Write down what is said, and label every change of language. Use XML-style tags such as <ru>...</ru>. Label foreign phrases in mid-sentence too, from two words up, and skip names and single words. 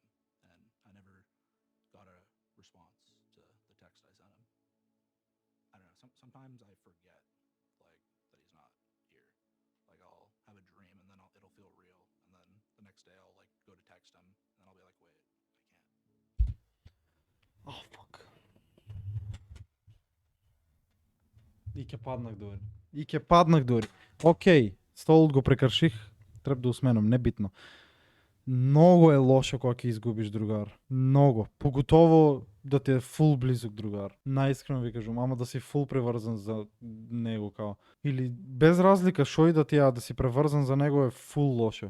<en>And I never got a response to the text I sent him. I don't know. Sometimes I forget, like, that he's not here. Like, I'll have a dream and then it'll feel real. And then the next day I'll, like, go to text him and then I'll be like, wait, I can't. Oh, fuck.</en> <mk>И ке паднах дори. И ке паднах дори. Окей, столот го прекрших, треб да усменам, небитно. Многу е лошо кога ќе изгубиш другар. Многу. Поготово да ти е фул близок другар. Наискрено ви кажам, ама да си фул преврзан за него као. Или без разлика шо и да ти е, да си преврзан за него е фул лошо.</mk>